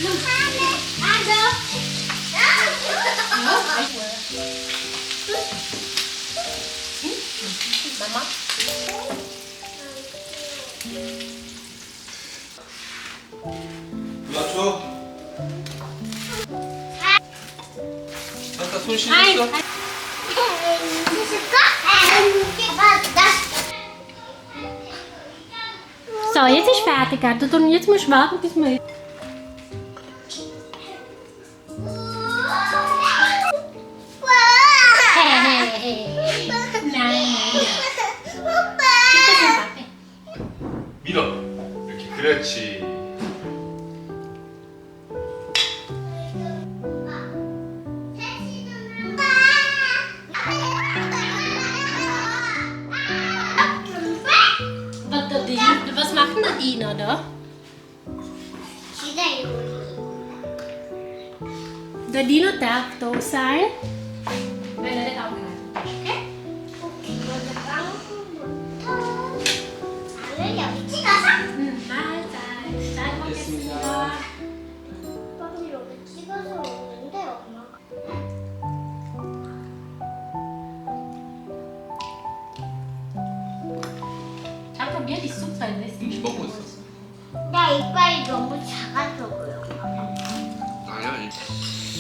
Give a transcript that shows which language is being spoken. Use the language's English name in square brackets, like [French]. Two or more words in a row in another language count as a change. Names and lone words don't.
[Korean] 마마. 불러줘. 아까 손 [German] Nein, [Korean] 씻었어? [German] So, jetzt ist fertig, Gerda. Und jetzt musst du warten, bis wir... Nein, nein. Gib das dem Papi. [Korean] 밀어. 이렇게 그렇지. [German] Was macht denn der Dino da? Der Dino darf da sein, wenn er nicht angeleitet ist, okay? Mahlzeit. [Korean] 잘 먹겠습니다. [German] 잘 probier die Suppe, weißt du? [Korean] 이미 먹고 있었어. 나 이빨이 너무 작아서 그래. 아니야.